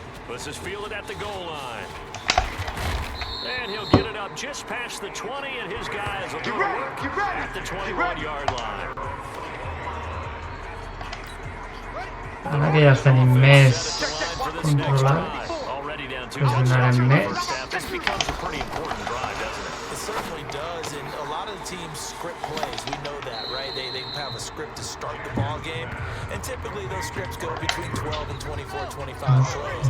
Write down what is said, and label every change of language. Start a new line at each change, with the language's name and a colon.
English: This is fielded at the goal line. And he'll get it up just past the 20, and his guys will go to work at the 21-yard line.
Catalan: Ara que ja els tenim més controlats, us donarem més.
English: This becomes a pretty important drive, doesn't it? It certainly does, and a lot of the teams script plays. We know that, right? They have a script to start the ball game, and typically those scripts go between 12 and 24, 25 plays.